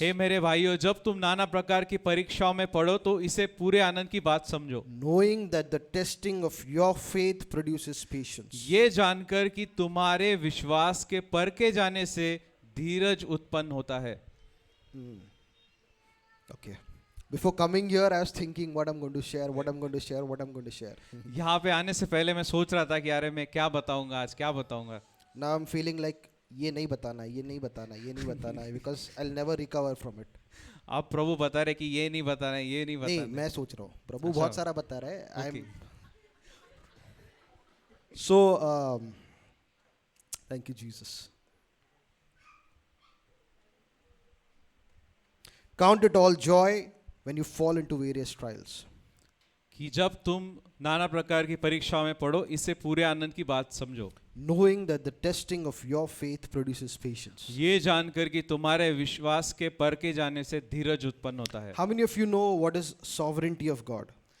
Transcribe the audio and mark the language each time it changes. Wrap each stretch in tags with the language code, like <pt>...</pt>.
<hi>हे मेरे भाइयों, जब तुम नाना प्रकार की परीक्षाओं में पढ़ो तो इसे पूरे आनंद की बात समझो,</hi> <en>Knowing that the testing of your faith produces patience.</en> <hi>ये जानकर कि तुम्हारे विश्वास के परखे जाने से धीरज उत्पन्न होता है.</hi> <en>Okay. Before coming here, I was thinking what I'm going to share, what I'm going to share, what I'm going to share.</en> <hi>यहाँ पे आने से पहले मैं सोच रहा था कि अरे मैं क्या बताऊंगा आज, क्या बताऊंगा.</hi> <en>Now I'm feeling like</en> <hi>ये नहीं बताना, ये नहीं बताना, ये नहीं बताना है,</hi> <en>because I'll never recover from it.</en> <hi>आप प्रभु बता रहे कि ये नहीं बताना है, ये नहीं नहीं, बताना है. मैं सोच रहा हूँ. प्रभु अच्छा. बहुत सारा बता रहा है.</hi> <en>Okay. So, thank you, Jesus. Count it all joy when you fall into various trials.</en> <hi>कि जब तुम नाना प्रकार की परीक्षाओं में पढ़ो, इससे पूरे आनंद की बात समझो,</hi> <en>Knowing that the testing of your faith produces patience.</en> <hi>ये जानकर कि तुम्हारे विश्वास के परखे जाने से धीरज उत्पन्न होता है.</hi> <en>How many of you know what is sovereignty of God?</en>